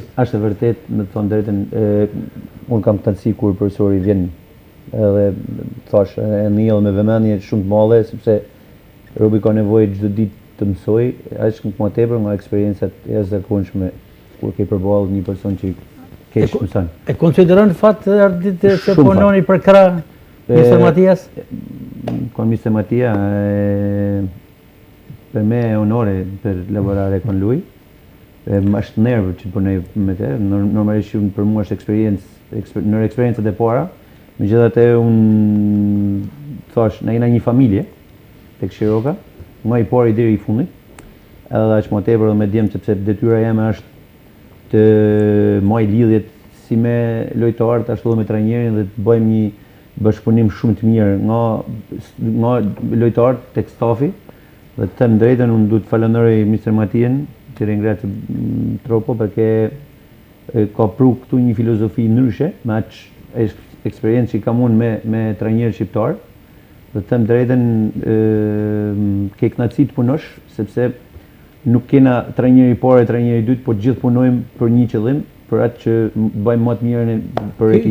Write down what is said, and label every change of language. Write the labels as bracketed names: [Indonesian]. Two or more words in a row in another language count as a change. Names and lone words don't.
[Albanian] Është e vërtet, me të thonë drejtën, unë kam kënaqësi kur profesori vjen edhe thash e njëllë me vëmendje shumë të madhe, sepse robi ka nevojë çdo ditë të mësoj, aq më tepër nga eksperiencat e jashtëzakonshme kur ke përballë një person që keq mëson. E konsideron fat Ardit që Shumë punoni për krah Mr. Matias? [Italian] Con Mr. Mattia, per me è onore per lavorare con lui. [Albanian] Më është nervë që punoj me te, normalisht për mua është në eksperiencat e para. Megjithatë unë thash, na jena një familje tek Shiroka, nga i pari deri i fundit. Edhe aq më tepër me djem sepse detyra jeme është të maj lidhjet si me lojtarët ashtu edhe me trajnerin dhe të bëjmë një bashkëpunim shumë të mirë nga lojtarët tek stafi. Dhe të them drejtën, unë duhet të falenderoj Mr. Matien, [Italian] ti ringrazio troppo perché [Albanian] ka pru këtu një filozofi ndryshe, me aq eksperiencë që kam unë me trajnerë shqiptar. Dhe të them drejtën, ke kënaqësi të punosh, sepse nuk kena trajneri i parë e trajneri i dytë, po gjithë punojmë për një qëllim, për atë që bëjmë më të mirën për ekipin.